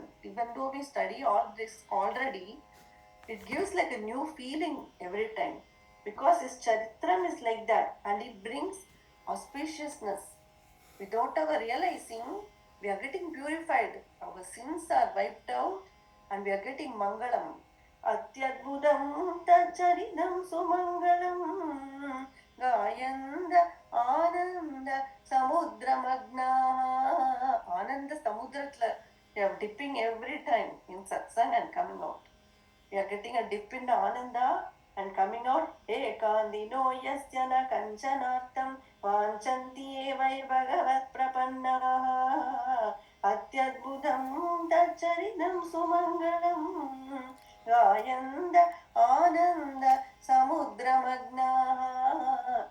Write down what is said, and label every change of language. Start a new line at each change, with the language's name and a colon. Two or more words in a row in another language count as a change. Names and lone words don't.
English: Even though we study all this already, it gives like a new feeling every time. Because his charitram is like that and it brings auspiciousness. Without our realizing, we are getting purified. Our sins are wiped out and we are getting mangalam.
Sanskrit: अत्यद्भुतं तच्चरितं सुमङ्गलं गायन्त आनन्द समुद्रमग्नाः.
Telugu: ఆనంద సముద్రత్ల.
English: We are dipping every time in satsang and coming out. We are getting a dip in the ananda and coming out.
Sanskrit: एकान्तिनो यस्य न कञ्चनार्थं वाञ्छन्ति ये वै भगवत् प्रपन्नाः अत्यद्भुतं तच्चरितं सुमङ्गलं गायन्त आनन्द समुद्रमग्नाः.